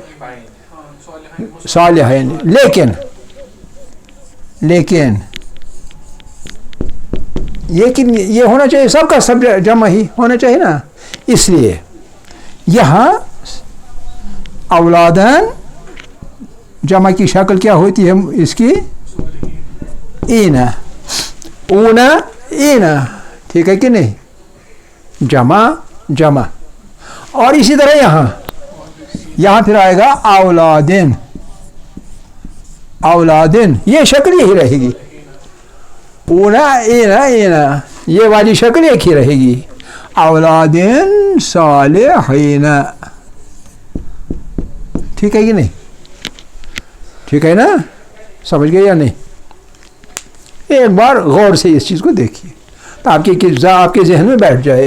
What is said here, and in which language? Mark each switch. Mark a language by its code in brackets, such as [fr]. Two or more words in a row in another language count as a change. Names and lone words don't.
[ur] لیکن یہ ہونا چاہیے, سب کا سب جمع ہی ہونا چاہیے نا. اس لیے یہاں اولادن جمع کی شکل کیا ہوتی ہے اس کی؟ [ar] اینا. اونا اینا. [ur] ٹھیک ہے کہ نہیں؟ جمع. اور اسی طرح یہاں پھر آئے گا اولادن. یہ شکل یہی رہے گی. [ar] اونا اینا [ur] یہ والی شکل ایک ہی رہے گی. [ar] اولادن صالحین. [ur] ٹھیک ہے کہ نہیں؟ ٹھیک ہے نا. سمجھ گئے یا نہیں؟ ایک بار غور سے اس چیز کو دیکھیے تو آپ کے ذہن میں بیٹھ جائے.